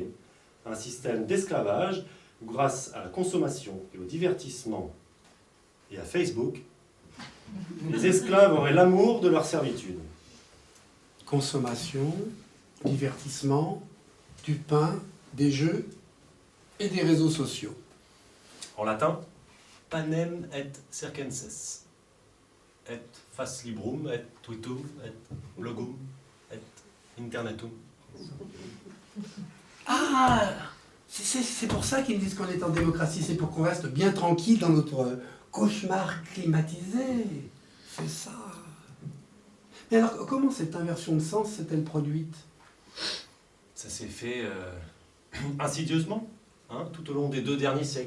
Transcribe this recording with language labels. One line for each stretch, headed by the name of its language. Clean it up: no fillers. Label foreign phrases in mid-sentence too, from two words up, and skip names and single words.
French: Un système d'esclavage où, grâce à la consommation et au divertissement et à Facebook, les esclaves auraient l'amour de leur servitude. Consommation, divertissement, du pain, des jeux et des réseaux sociaux. En latin,
Latin: panem et circenses. Et fac librum, et twitum, et blogum, et internetum.
French: Ah, c'est pour ça qu'ils disent qu'on est en démocratie, c'est pour qu'on reste bien tranquille dans notre cauchemar climatisé. C'est ça. Mais alors, comment cette inversion de sens s'est-elle produite? Ça s'est fait insidieusement, hein, tout au long des 2 derniers siècles.